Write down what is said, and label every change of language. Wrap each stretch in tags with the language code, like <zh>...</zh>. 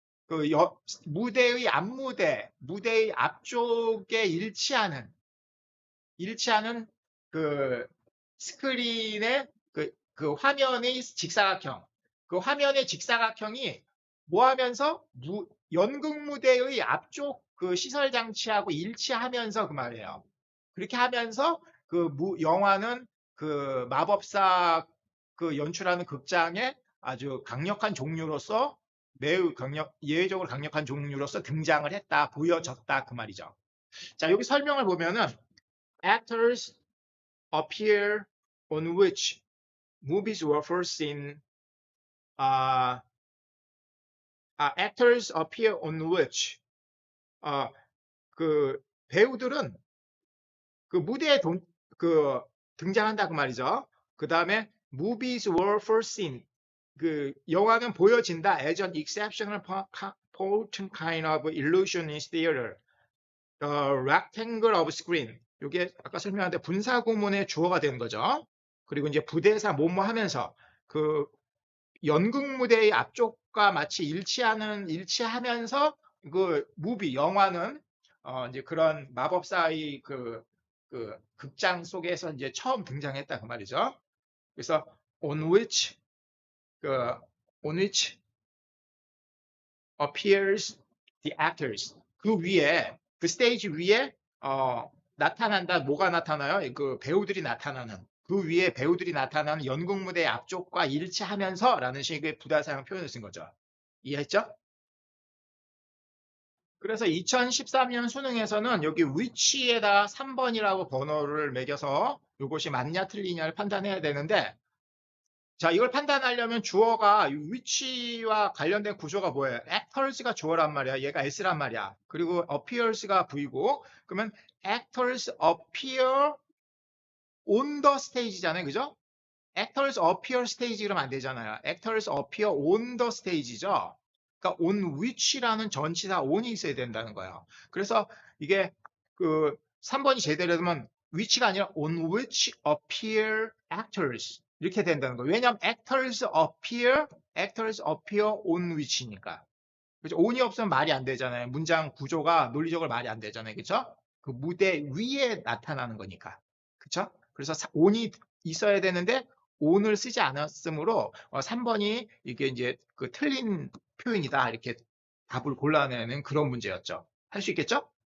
<ko>그 무대의 무대의 앞쪽에 일치하는 그 스크린의 그 화면의 직사각형, 그 화면의 직사각형이 뭐 하면서 연극 무대의 앞쪽 그 시설 장치하고 일치하면서 그 말이에요. 그렇게 하면서 그 영화는 그 마법사 그 연출하는 극장의 아주 강력한 종류로서 예외적으로 강력한 종류로서 등장을 했다, 보여졌다 그 말이죠. 자, 여기 설명을 보면은</ko> <en>actors appear on which movies were first seen. actors appear on which</en> <ko>그 배우들은 그 무대에 등장한다 그 말이죠.</ko> <en>그 다음에 movies were first seen.</en> <ko>그 영화는 보여진다</ko> <en>as an exceptional potent kind of illusionist theater. rectangle of screen.</en> <ko>이게 아까 설명한 분사구문의 주어가 되는 거죠. 그리고 이제 부대사 뭐뭐 하면서 그 연극 무대의 앞쪽과 마치 일치하면서 그 영화는 이제 그런 마법사의 그 극장 속에서 이제 처음 등장했다 그 말이죠. 그래서</ko> <en>on which appears the actors.</en> <ko>그 위에 그 스테이지 위에 나타난다. 뭐가 나타나요? 그 배우들이 나타나는. 그 위에 배우들이 나타나는 연극 무대 앞쪽과 일치하면서라는 식의 부다사형 표현을 쓴 거죠. 이해했죠? 그래서 2013년 수능에서는 여기 which에다 3번이라고 번호를 매겨서 이것이 맞냐 틀리냐를 판단해야 되는데, 자, 이걸 판단하려면 주어가 which와 관련된 구조가 뭐예요? actors가 주어란 말이야. 얘가 S란 말이야. 그리고 appears가 V고, 그러면</ko> <en>actors appear on the stage</en> <ko>잖아요. 그죠?</ko> <en>actors appear stage</en> <ko>그러면 안 되잖아요.</ko> <en>actors appear on the stage죠.</en> <ko>그러니까 on which라는 전치사 on이 있어야 된다는 거예요. 그래서 이게 그 3번이 제대로 되면 which가 아니라</ko> <en>on which appear actors</en> <ko>이렇게 된다는 거예요. 왜냐하면</ko> <en>actors appear on which니까.</en> <ko>그죠? on이 없으면 말이 안 되잖아요. 문장 구조가 논리적으로 말이 안 되잖아요. 그죠? 그 무대 위에 나타나는 거니까. 그쵸? 그래서 on이 있어야 되는데 on을 쓰지 않았으므로 3번이 이게 이제 그 틀린 표현이다. 이렇게 답을 골라내는 그런 문제였죠. 할 수 있겠죠?</ko>